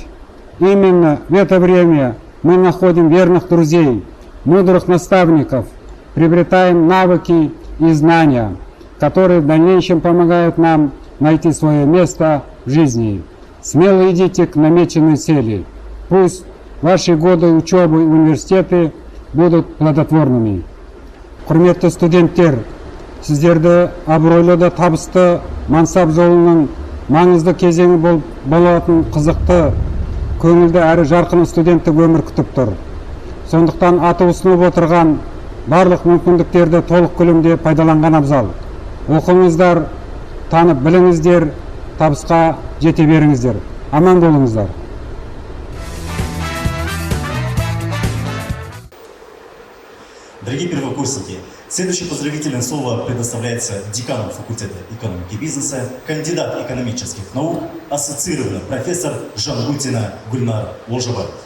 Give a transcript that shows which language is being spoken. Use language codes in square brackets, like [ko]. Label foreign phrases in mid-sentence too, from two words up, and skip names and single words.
[ru] Именно в это время мы находим верных друзей, мудрых наставников, приобретаем навыки и знания, которые в дальнейшем помогают нам найти свое место в жизни. Смело идите к намеченной цели. Пусть ваши годы учебы в университете будут плодотворными. [kk] Құрметті студенттер, сіздерді абыройлы да табысты мансап жолының маңызды кезеңі болатын қызықты, көңілді әрі жарқын студенттік өмір күтіп тұр. Сондықтан аты ұсынып отырған барлық мүмкіндіктерді толық көлемде пайдаланған абзал. Оқыңыздар, танып біліңіздер, табысқа жете беріңіздер. Аман болыңыздар. [ru] Дорогие первокурсники, следующее поздравительное слово предоставляется декану факультета экономики и бизнеса, кандидат экономических наук, ассоциированный профессор Жангутина Гульнара Олжабай.